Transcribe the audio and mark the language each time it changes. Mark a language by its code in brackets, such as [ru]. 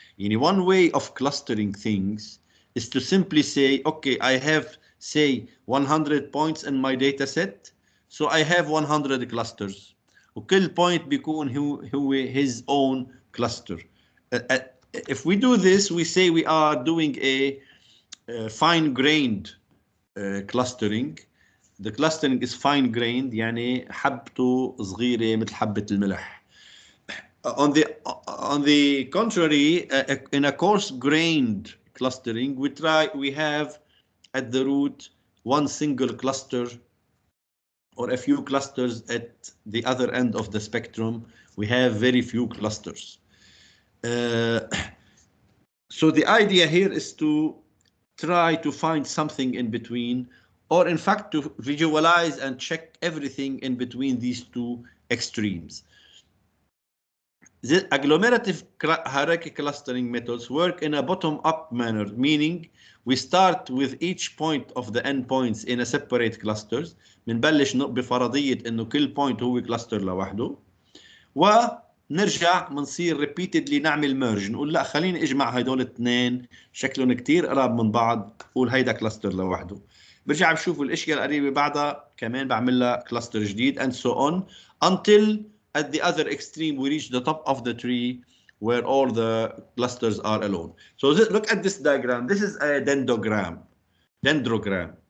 [en] One way of clustering things is to simply say, okay, I have, say, 100 points in my data set, so I have 100 clusters. [ar] وكل [en] point [ar] بيكون هو [en] his own cluster. If we do this, we say we are doing a fine-grained clustering. The clustering is fine-grained, [ar] يعني حبته صغيرة مثل حبة الملح. [en] On the contrary, in a coarse-grained clustering, we have at the root one single cluster or a few clusters. At the other end of the spectrum, we have very few clusters. So the idea here is to try to find something in between, or in fact to visualize and check everything in between these two extremes. The agglomerative hierarchical clustering methods work in a bottom-up manner, meaning we start with each point of the endpoints in a separate clusters. [ar] بنبلش بفرضية إنه كل point هو كلاستر لوحده، ونرجع بنصير [en] repeatedly [ar] نعمل merge، نقول لا خليني اجمع هدول الاثنين شكلهم كتير قراب من بعض، قول هيدا كلاستر لوحده. برجع بشوف الاشياء القريبة بعدها كمان بعمل لها كلاستر جديد [en] and so on until at the other extreme we reach the top of the tree where all the clusters are alone. So look at this diagram. This is a dendrogram.